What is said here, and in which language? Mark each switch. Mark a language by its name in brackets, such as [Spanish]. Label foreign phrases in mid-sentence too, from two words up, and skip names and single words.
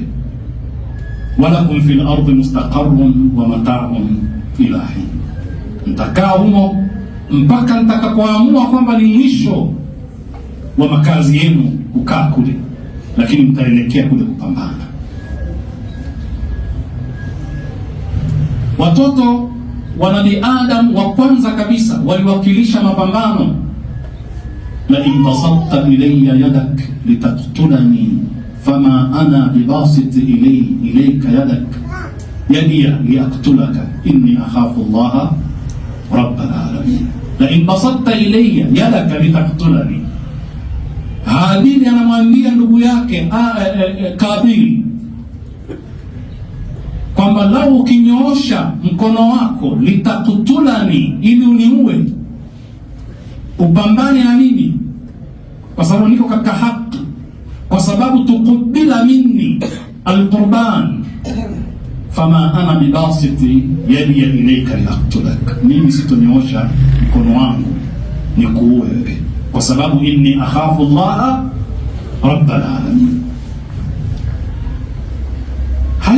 [Arabic] ولكم في الأرض مستقر ومتاع إلى حين, [Swahili] mtakaa humo mpaka nitakapoamua kwamba ni mwisho wa makazi yenu kukaa kule, lakini mtaelekea kule kupambana. Watoto wa Nabii Adam wa kwanza kabisa waliwakilisha mapambano. [Arabic] لئن بسطت إلي يدك لتقتلني فما أنا بباسط إليك يدك يدي لأقتلك إني أخاف الله رب العالمين. لئن بسطت إلي يدك لتقتلني. [Swahili] Habili anamwambia ndugu yake Kabili kwamba lau ukinyoosha mkono wako, litakutulani, ili uniue, upambane na mimi, kwa sababu niko katika haki, kwa sababu [Arabic] تقبل مني القربان فما أنا بباسط يدي إليك لأقتلك, [Swahili] mimi sitonyoosha mkono wangu nikuue wewe, kwa sababu [Arabic] إني أخاف الله رب العالمين.